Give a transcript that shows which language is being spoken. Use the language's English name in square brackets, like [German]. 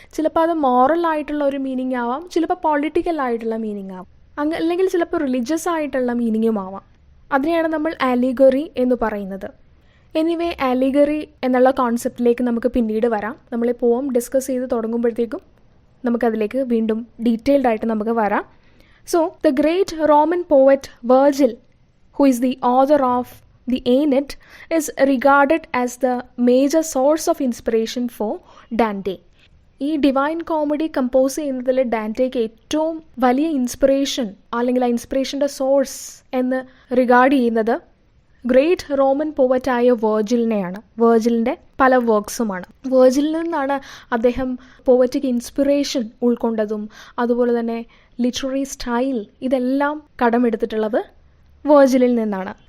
[Malayalam] ചിലപ്പോൾ അത് മോറൽ ആയിട്ടുള്ള ഒരു മീനിങ് ആവാം, ചിലപ്പോൾ പൊളിറ്റിക്കൽ ആയിട്ടുള്ള മീനിങ് ആവാം, അല്ലെങ്കിൽ ചിലപ്പോൾ റിലീജിയസ് ആയിട്ടുള്ള മീനിങ്ങും ആവാം. അതിനെയാണ് നമ്മൾ അലിഗറി എന്ന് പറയുന്നത്. എനിവേ, അലിഗറി എന്നുള്ള കോൺസെപ്റ്റിലേക്ക് നമുക്ക് പിന്നീട് വരാം. നമ്മൾ ഈ പോം ഡിസ്കസ് ചെയ്ത് തുടങ്ങുമ്പോഴത്തേക്കും നമുക്കതിലേക്ക് വീണ്ടും ഡീറ്റെയിൽഡ് ആയിട്ട് നമുക്ക് വരാം. [English] So the great Roman poet Virgil, who is the author of the Aeneid, is regarded as the major source of inspiration for Dante. [Malayalam] ഈ ഡിവൈൻ കോമഡി കമ്പോസ് ചെയ്യുന്നതിൽ ഡാന്റേക്ക് ഏറ്റവും വലിയ ഇൻസ്പിറേഷൻ അല്ലെങ്കിൽ ആ ഇൻസ്പിറേഷൻ്റെ സോഴ്സ് എന്ന് റിഗാർഡ് ചെയ്യുന്നത് ഗ്രേറ്റ് റോമൻ പോവറ്റായ വെർജിലിനെയാണ്. വെർജിലിൻ്റെ പല വർക്ക്സുമാണ്. വെർജിലിൽ നിന്നാണ് അദ്ദേഹം പോവറ്റിക് ഇൻസ്പിറേഷൻ ഉൾക്കൊണ്ടതും അതുപോലെ തന്നെ ലിറ്റററി സ്റ്റൈൽ ഇതെല്ലാം കടമെടുത്തിട്ടുള്ളത് വെർജിലിൽ നിന്നാണ്.